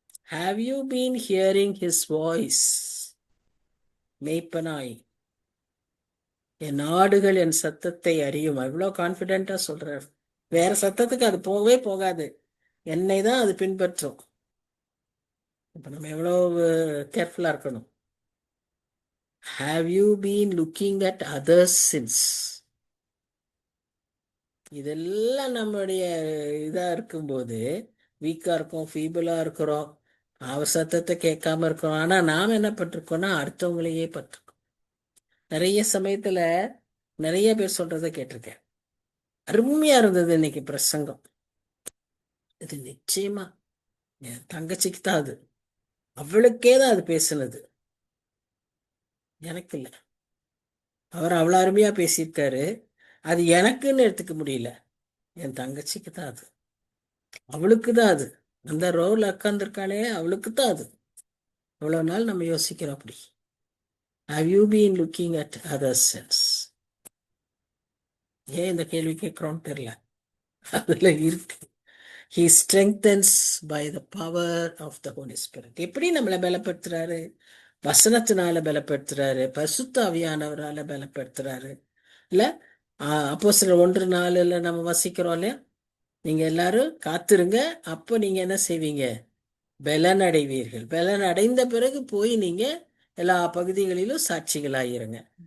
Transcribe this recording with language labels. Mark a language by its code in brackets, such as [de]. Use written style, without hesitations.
[en] Have you been hearing his voice? [ta] மேய்ப்பனாய் என் ஆடுகள் என் சத்தத்தை அறியும். எவ்வளோ கான்ஃபிடென்ட்டா சொல்றார். வேற சத்தத்துக்கு அது போகவே போகாது, என்னை தான் அது பின்பற்றும். இப்ப நம்ம எவ்வளோ கேர்ஃபுல்லா இருக்கணும். [en] Have you been looking at others' sins? [ta] இதெல்லாம் நம்முடைய இதா இருக்கும்போது வீக்கா இருக்கும், ஃபீபிளா இருக்கிறோம், அவர் சத்தத்தை கேட்காம இருக்கிறோம். ஆனா நாம் என்ன பட்டிருக்கோம்னா அடுத்தவங்களையே பட்டிருக்கோம். நிறைய சமயத்துல நிறைய பேர் சொல்றதை கேட்டிருக்கேன். அருமையா இருந்தது இன்னைக்கு பிரசங்கம். இது நிச்சயமா என் தங்கச்சிக்கு தான், அது அவளுக்கே தான் அது பேசுனது, எனக்கு இல்லை. அவர் அவ்வளோ அருமையா பேசியிருக்காரு. அது எனக்குன்னு எடுத்துக்க முடியல, என் தங்கச்சிக்கு தான் அது, அவளுக்கு தான் அது. அந்த ரோல உட்காந்துருக்காளே, அவளுக்கு தான் அது. இவ்வளவு நாள் நம்ம யோசிக்கிறோம் அப்படி. [en] Have you been looking at others' sins? [ta] ஏன் இந்த கேள்வி கேட்கிறோம்னு தெரியல, அதுல இருக்கு. [en] He strengthens by the power of the Holy Spirit. [ta] எப்படி நம்மளை பலப்படுத்துறாரு? வசனத்தினால பலப்படுத்துறாரு, பரிசுத்த ஆவியானவரால பலப்படுத்துறாரு, இல்ல அப்போஸ்தலர் 1:4 நம்ம வசிக்கிறோம் இல்லையா? நீங்க எல்லாரும் காத்திருங்க, அப்போ நீங்க என்ன செய்வீங்க? பலன் அடைவீர்கள். பலன் அடைந்த பிறகு போய் நீங்க எல்லா பகுதிகளிலும் சாட்சிகளாயிருங்க.